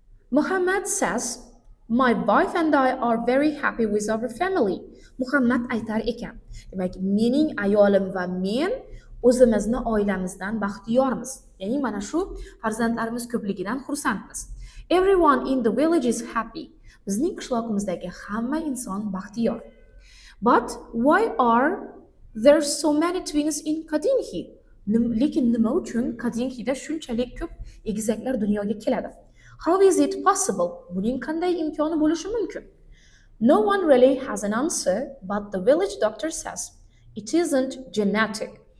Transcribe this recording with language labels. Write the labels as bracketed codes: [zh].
[en] Muhammad says, my wife and I are very happy with our family. [uz] Muhammad aytar ekan. Demak, mening ayolim va men o'zimizni oilamizdan baxtiyormiz. Ya'ni mana shu farzandlarimiz ko'pligidan xursandmiz. [en] Everyone in the village is happy. [uz] Bizning qishloqimizdagi hamma inson baxtiyor. [en] But why are there so many twins in Kadinhi? [uz] Lekin nima uchun Kadinhida shunchalik ko'p egizaklar dunyoga keladi? [en] How is it possible? [uz] Buning qanday imkoni bo'lishi mumkin? [en] No one really has an answer, but the village doctor says it isn't genetic.